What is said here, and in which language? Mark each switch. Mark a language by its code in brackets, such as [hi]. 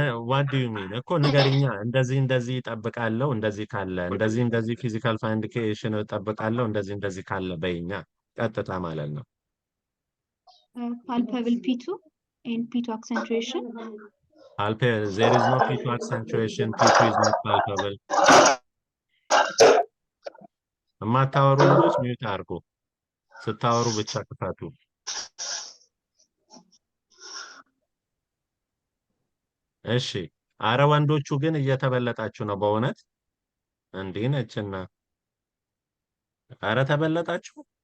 [en] ዋት ዱ ዩ ሚን [am] እኮ ንገሪኛ። እንደዚህ እንደዚህ እጠብቃለሁ፣ እንደዚህ ካለ እንደዚህ እንደዚህ ፊዚካል ፋይንዲኬሽን እጠብቃለሁ፣ እንደዚህ እንደዚህ ካለ በይኛ። ቀጥታ ማለት ነው። [en] Palpable P2 and P2 accentuation. There is no P2 accentuation. P2 is not palpable. [am] የማታወሩ ልጆች ሚዩት አድርጉ። ስታወሩ ብቻ ክፈቱ። እሺ። አረ ወንዶቹ ግን እየተበለጣችሁ ነው በእውነት እንዲህ ነችና። አረ ተበለጣችሁ።